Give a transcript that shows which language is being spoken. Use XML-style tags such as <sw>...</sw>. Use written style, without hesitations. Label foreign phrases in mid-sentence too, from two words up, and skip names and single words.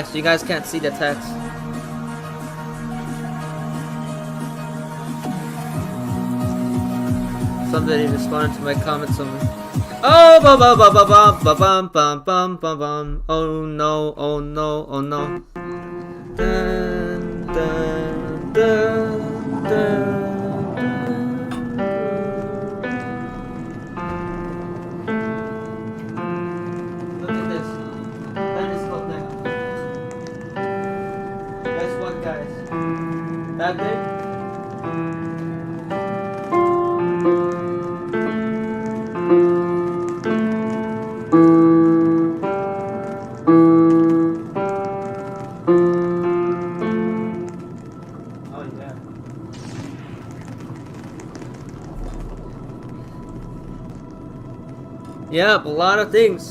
<en>You guys can't see the text. Somebody responded to my comments on. Oh, ba ba ba ba ba ba bum bum bum bum bum. Oh no! Oh no! Oh no! Dun, dun, dun, dun. Look at this. That is something. Guess what, guys? That big? Yep, a lot of things.</en>